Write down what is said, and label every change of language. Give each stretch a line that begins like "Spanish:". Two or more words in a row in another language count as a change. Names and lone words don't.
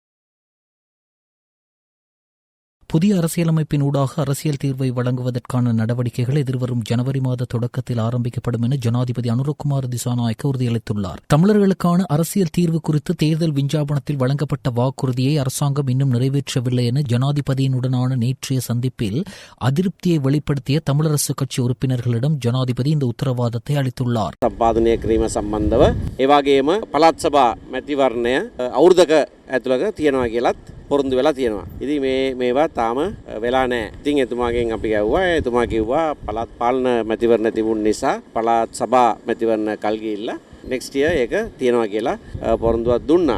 Tamil: புதிய அரசியலமைப்பின் ஊடாக அரசியல் தீர்வை வழங்குவதற்கான நடவடிக்கைகள் எதிர்வரும் ஜனவரி மாத தொடக்கத்தில் ஆரம்பிக்கப்படும் என ஜனாதிபதி அனுரகுமார திசாநாயக்க உறுதியளித்துள்ளார். தமிழர்களுக்கான அரசியல் தீர்வு குறித்து தேர்தல் விஞ்ஞாபனத்தில் வழங்கப்பட்ட வாக்குறுதியை அரசாங்கம் இன்னும் நிறைவேற்றவில்லை என ஜனாதிபதியினுடனான நேற்றைய சந்திப்பில் அதிருப்தியை வெளிப்படுத்திய தமிழரசு கட்சி உறுப்பினர்களிடம் ஜனாதிபதி இந்த உத்தரவாதத்தை அளித்துள்ளார்.
Sinhala: සම්පාදනය කිරීම සම්බන්ධව ඒ වගේම පළාත් සභා මැතිවරණය අවුරුද්දක ඇතුළත තියනවා කියලත් පොරොන්දු වෙලා තියෙනවා. ඉතින් මේවා තාම වෙලා නැහැ. ඉතින් එතුමාගෙන් අපි ගැව්වා. එතුමා කිව්වා පළාත් පාලන මැතිවරණ තිබුණ නිසා පළාත් සභා මැතිවරණ කල් ගිහිල්ලා
English: next year
Sinhala: ඒක තියනවා කියලා පොරොන්දුවක් දුන්නා.